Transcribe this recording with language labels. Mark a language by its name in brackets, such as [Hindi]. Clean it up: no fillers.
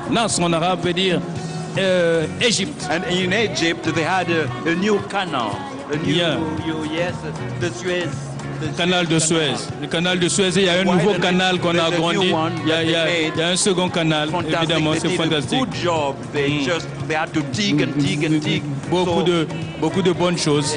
[French] Nas en arabe veut dire Égypte. [English] And in Egypt, they had a new canal. A new, Yeah. yes, the Suez. [French] Canal de Suez. Le canal de Suez, il y a un nouveau canal qu'on a agrandi. Il y a un second canal, évidemment, c'est fantastique. [English] Good job. They had to dig and dig and dig. [French] Beaucoup de bonnes choses.